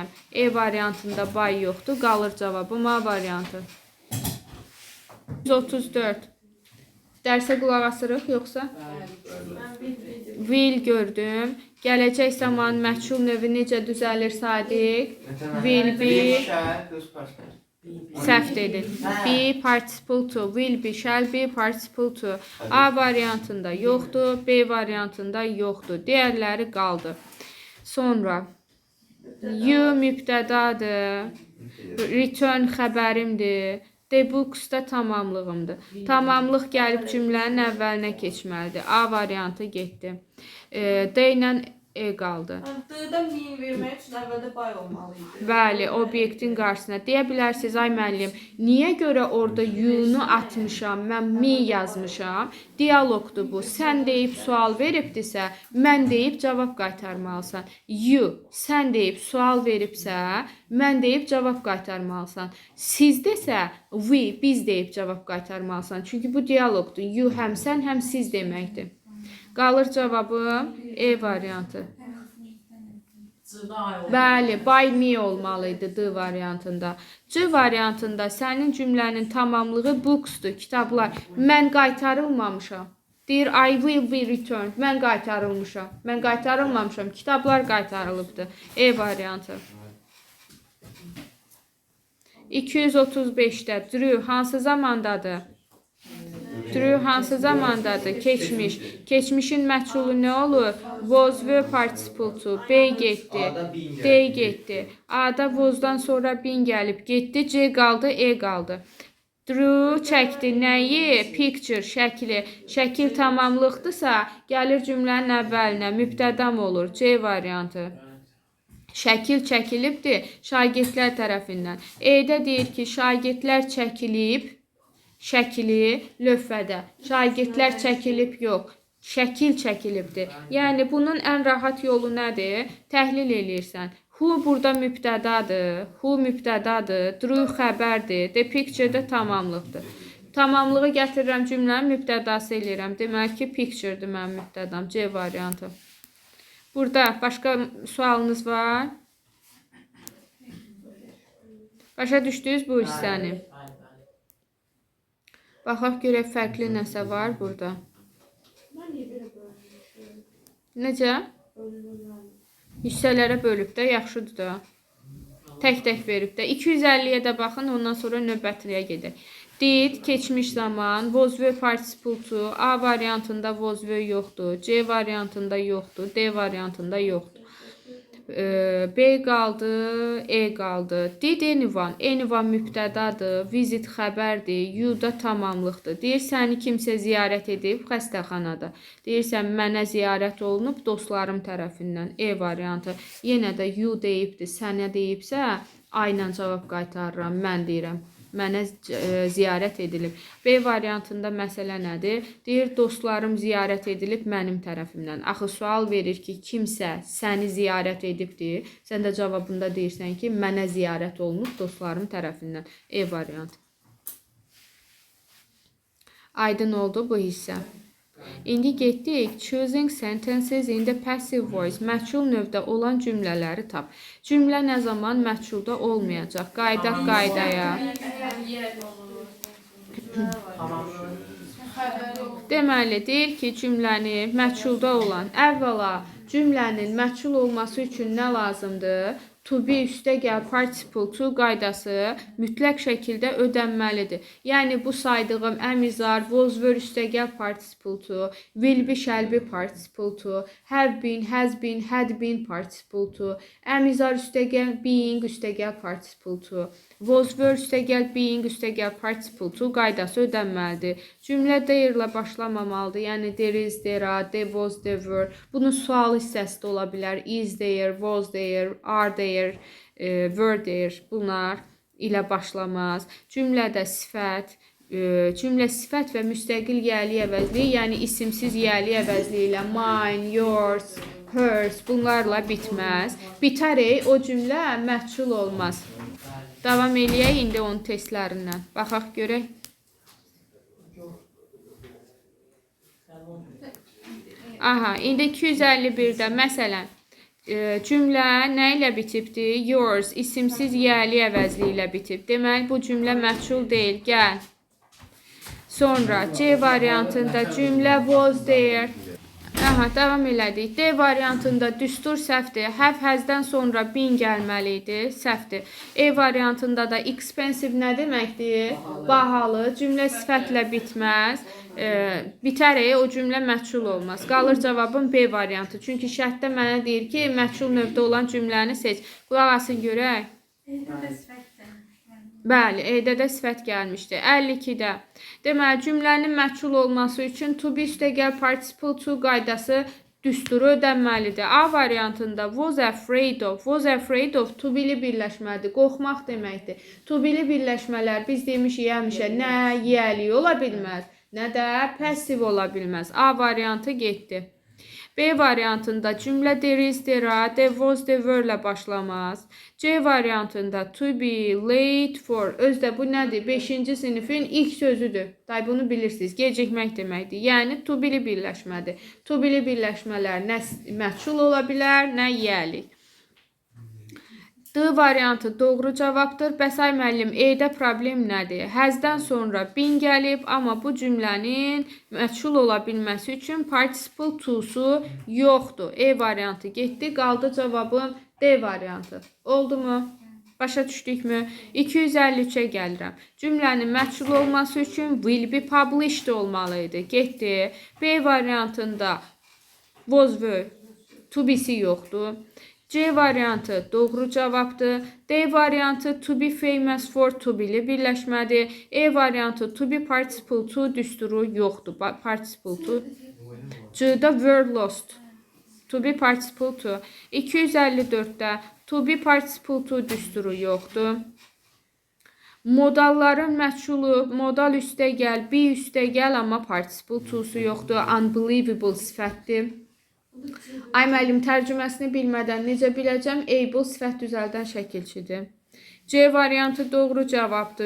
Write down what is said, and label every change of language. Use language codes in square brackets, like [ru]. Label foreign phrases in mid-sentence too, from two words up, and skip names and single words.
[az] E variantında by yoxdur. Qalır cavabım A variantı. 134. Dərsə qulaq asırıq, yoxsa? Will gördüm. Gələcək zaman məchul növü necə düzəlir Sadiq? [en] Will be. [az] Səhv dedin. [en] Be participle to. Will be, shall be participle to. [az] A variantında yoxdur. B variantında yoxdur. Digərləri qaldı. Sonra you mübtədadır. Return xəbərimdir. [en] The books [az] da tamamlığımdır. Tamamlıq gəlib cümlənin əvvəlinə keçməlidir. A variantı getdi. D ilə E qaldı. D-dən min vermək üçün əvvəldə bay olmalı idi. Bəli, obyektin qarşısına. Deyə bilərsiniz, ay müəllim, niyə görə orada you-nu atmışam, mən me yazmışam? Dialoqdur bu. Sən deyib sual veribdisə, mən deyib cavab qaytarmalısan. You, sən deyib sual veribsə, mən deyib cavab qaytarmalısan. Siz desə, we, biz deyib cavab qaytarmalısan. Çünki bu dialoqdur. You həm sən, həm siz deməkdir. Qalır cavabım E variantı. Bəli, [en] by me [az] olmalıydı D variantında. C variantında sənin cümlənin tamamlığı booksdur, kitablar. Mən qaytarılmamışam. Deyir, [en] I will be returned. [az] Mən qaytarılmışam. Mən qaytarılmamışam. Kitablar qaytarılıbdır. E variantı. 235-də Drew hansı zamandadır? Drew hansı zamandadır? Keçmiş. Keçmişin məchulu nə olur? [en] Was were participle to. [az] B getdi. D getdi. A-da was'dan sonra bin gəlib getdi. C qaldı, E qaldı. Drew çəkdi nəyi? Picture, şəkli. Şəkil tamamlıqdırsa, gəlir cümlənin əvvəlinə. Mübtədam olur. C variantı. Şəkil çəkilibdir şagirdlər tərəfindən. E-də deyir ki, şagirdlər çəkilib, şəkili lövhədə. Şagirdlər çəkilib yox, şəkil çəkilibdir. Yəni bunun ən rahat yolu nədir? Təhlil eləyirsən. Who burada mübtədadır. Who mübtədadır. Drew xəbərdir. [en] The picture- [az] də tamamlıqdır. Tamamlığı gətirirəm cümlənin mübtədası eləyirəm. Demək ki, picture-dır mənim mübtədam. C variantı. Burada başqa sualınız var? Başa düşdünüz bu hissəni? Baxaq görək fərqli nəsə var burada. Necə? Hissələrə bölüb də, yaxşıdır da. Tək-tək verib də. 250-yə də baxın, ondan sonra növbətiyə gedək. Did, keçmiş zaman, [en] was were participle to, [az] A variantında [en] was were [az] yoxdur, C variantında yoxdur, D variantında yoxdur. B qaldı, E qaldı. [en] Did anyone, [az] anyone mübtədadır, visit xəbərdir, you da tamamlıqdır. Deyir, səni kimsə ziyarət edib xəstəxanada. Deyirsən, mənə ziyarət olunub dostlarım tərəfindən. E variantı. Yenə də you deyibdir, sənə deyibsə, ayla cavab qaytarıram, mən deyirəm. Mənə ziyarət edilib. B variantında məsələ nədir? Deyir, dostlarım ziyarət edilib mənim tərəfimdən. Axı sual verir ki, kimsə səni ziyarət edibdir. Sən də cavabında deyirsən ki, mənə ziyarət olunub dostlarım tərəfindən. E variantı. Aydın oldu bu hissə. İndi getdik. [en] Choosing sentences in the passive voice. [az] Məchul növdə olan cümlələri tap. Cümlə nə zaman məchulda olmayacaq? Qaydaq qaydaya. Deməli, deyir ki, cümləni məchulda olan, əvvəla cümlənin məchul olması üçün nə lazımdır? [en] To be [az] üstəgəl [en] participle to [az] qaydası mütləq şəkildə ödənməlidir. Yəni, bu saydığım əmizar, [en] was were [az] üstəgəl [en] participle to, will be, shall be participle to, have been, has been, had been participle to, [az] əmizar üstəgəl being üstəgəl [en] participle to, was were [az] üstəgəl being üstəgəl [en] participle to [az] qaydası ödənməlidir. Cümlə there-lə başlamamalıdır. Yəni, [en] there is, there are, there was, there were. [az] Bunun sual hissəsi də ola bilər. [en] Is there, was there, are there, were there, [az] bunlar ilə başlamaz. Cümlədə sifət, cümlə sifət və müstəqil yəli əvəzliyi, yəni isimsiz yəli əvəzliyi ilə [en] mine, yours, hers, [az] bunlarla bitməz. Bitərək o cümlə məchul olmaz. Davam eləyək indi onun testlərindən. Baxaq görək. Aha, indi 251-də məsələn, cümlə nə ilə bitibdir? Yours, isimsiz yəli əvəzli ilə bitib. Demək, bu cümlə məchul deyil. Gəl. Sonra C variantında cümlə [en] was there. [az] Aha, davam elədik. D variantında düstur səhvdir. [en] Have, has- [az] dən sonra been gəlməli idi. Səhvdir. E variantında da expensive nə deməkdir? Bahalı. Cümlə sifətlə bitməz. Bitərək o cümlə məchul olmaz. Qalır cavabım B variantı. Çünki şərtdə mənə deyir ki, məchul növdə olan cümləni seç. Qulaq asın görək. Bəli, E-də də sifət gəlmişdi. 52-də. Deməli, cümlənin məchul olması üçün [en] to be [az] üstəgəl [en] participle to [az] qaydası düsturu ödənməlidir. A variantında [en] was afraid of. Was afraid of to be-li birləşmədir. [az] Qorxmaq deməkdir. [en] To be- [az] li birləşmələr biz demişik həmişə nə yiyəlik ola bilməz, nə də passiv ola bilməz. A variantı getdi. B variantında cümlə [en] there is, there are, there was, there were [az] ilə başlamaz. C variantında [en] to be, late for. [az] Özdə bu nədir? 5-ci sinifin ilk sözüdür. Day bunu bilirsiniz. Gecikmək deməkdir. Yəni [en] to be- [az] li birləşmədir. [en] To be- [az] li birləşmələr nə məchul ola bilər, nə yiyəlik. D variantı doğru cavabdır. Bəs ay müəllim, E-də problem nədir? Həzdən sonra been gəlib, amma bu cümlənin məchul ola bilməsi üçün [en] participle to- [az] su yoxdur. E variantı getdi, qaldı cavabım D variantı. Oldu mu? Başa düşdükmü? 253-ə gəlirəm. Cümlənin məchul olması üçün [en] will be published [az] olmalıydı. Getdi. B variantında [en] was were, to be- [az] si yoxdur. C variantı doğru cavabdır. D variantı [en] to be famous for to be-li birləşmədir. [az] E variantı [en] to be participle to [az] düsturu yoxdur. [en] Participle to. C-də were lost. To be participle to. 254-də to be participle to [az] düsturu yoxdur. Modalların məchulu, modal üstəgəl, be üstəgəl, amma [en] participle to- [az] su yoxdur. Unbelievable sifətdir. Ay müəllim, tərcüməsini bilmədən necə biləcəm? Able sifət düzəldən şəkilçidir. C variantı doğru cavabdır.